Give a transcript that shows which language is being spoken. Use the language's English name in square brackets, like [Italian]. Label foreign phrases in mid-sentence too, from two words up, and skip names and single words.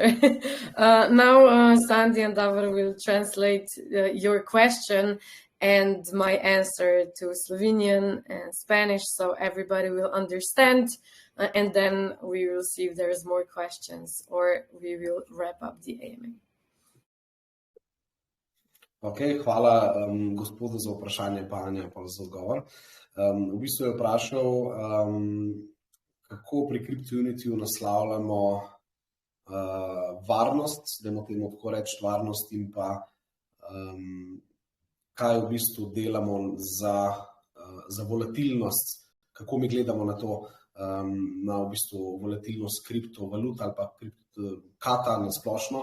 [English] Now Sandy and Davor will translate your question and my answer to Slovenian and Spanish, so everybody will understand, and then we will see if there's more questions, or we will wrap up the AMA. [Slovenian] Ok, hvala gospodu za vprašanje, pa Anja pa za odgovor. V bistvu je vprašal, kako pri CryptoUnityju naslavljamo varnost, dajmo temu tako reči, varnost, in pa kaj v bistvu delamo za volatilnost, kako mi gledamo na to, na v bistvu volatilnost kriptovalut ali pa kata na splošno.